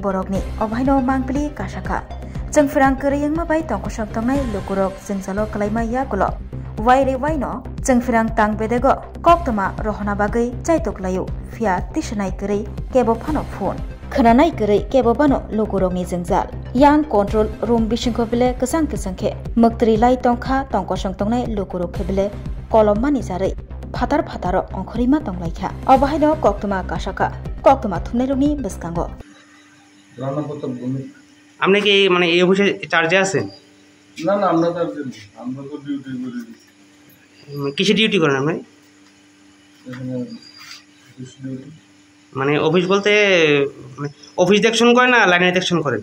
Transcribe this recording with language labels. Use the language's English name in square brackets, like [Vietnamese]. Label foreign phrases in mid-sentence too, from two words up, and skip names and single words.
[Kok Borok] borokni obhaino mangpili kasaka jengfirang kariyang mabai tongkosong tongnai lukurok jengjalo kalaima yagulo waire waino jengfirang tangbedego koktoma rohona bagai chaitoklayu fia tisanai kari kebo phano phone khananai kari kebo bano lukurokni jengjal yang [English] control room [Kok Borok] bisingko bile kesang khe muktri lai tongkha tongkosong tongnai lukurok khebile kolomani jarai phatar phataro ongkhorima tonglaikha obahaino koktoma kasaka koktoma thuneluni beskango [Bangla] আপনি কি মানে এই অফিসে চার্জে আছেন? না না আমরা চার্জে নেই, আমরা তো ডিউটি করি। কিসে ডিউটি করেন আপনি? মানে অফিস বলতে মানে অফিস দেখশন করেন না লাইনে দেখশন করেন?